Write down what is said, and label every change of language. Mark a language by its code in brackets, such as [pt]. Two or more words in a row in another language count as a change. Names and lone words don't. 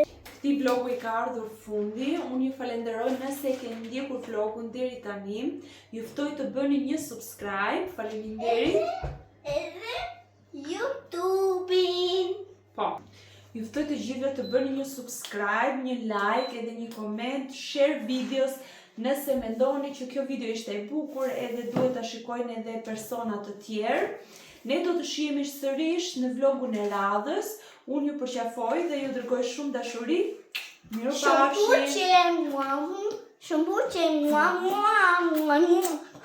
[sq] Këti vlogu i ka ardhur fundi, unë ju falenderoj nëse e keni ndjekur vlogun deri tani, ju ftoj të bëni një subscribe, faleminderit. Edhe YouTube-in. Po, ju ftoj të gjithëve të bëni një subscribe, një like, edhe një comment, [en] share videos, [sq] nëse mendoni që kjo video ishte e bukur edhe duhet ta shikojnë edhe persona të tjerë. Ne do të shihemi sërish në vlogun e radhës. Unë ju përqafoj dhe ju dërgoj shumë dashuri. Mirupafshim. Shumë buqe, mua.